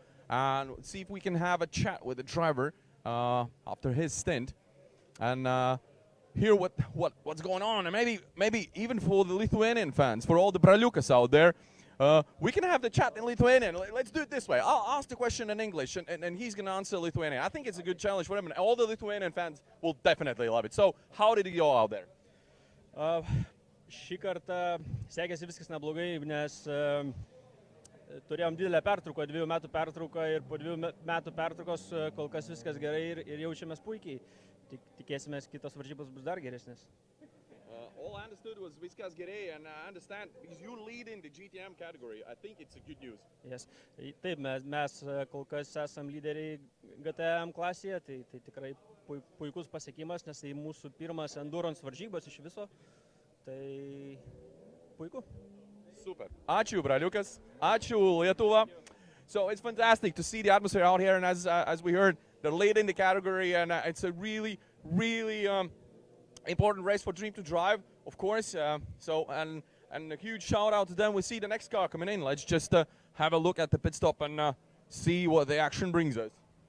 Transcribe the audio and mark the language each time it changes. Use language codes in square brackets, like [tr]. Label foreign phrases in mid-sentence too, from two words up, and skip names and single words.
[en] And see if we can have a chat with the driver after his stint, and hear what's going on, and maybe even for the Lithuanian fans, for all the Braliukas out there, we can have the chat in Lithuanian. Let's do it this way. I'll ask the question in English, and he's gonna answer Lithuanian. I think it's a good challenge for him, and all the Lithuanian fans will definitely love it. So, how did it go out there? [lt] Šį kartą sekėsi viskas neblogai, nes turėjom didelę pertrauką, 2 metų pertrauką, ir po 2 metų pertraukos kol kas viskas gerai ir jaučiamės puikiai. Tikėsimės kitos varžybos bus dar geresnės. [en] All I understood was [lt] viskas gerai, [en] and I understand because you lead in the GTM category. I think it's a good news. Yes. [lt] Taip, mes kol kas esam lyderiai GTM klasėje, tai tikrai puikus pasiekimas, nes tai mūsų pirmas endurance varžybos iš viso. Tai puiku. Super. Ačiū, Braliukas. Ačiū, Lietuva. [en] So it's fantastic to see the atmosphere out here, and as we heard, they're leading the category, and it's a really important race for Dream to Drive, of course. And a huge shout out to them. We see the next car coming in. Let's just have a look at the pit stop and see what the action brings us.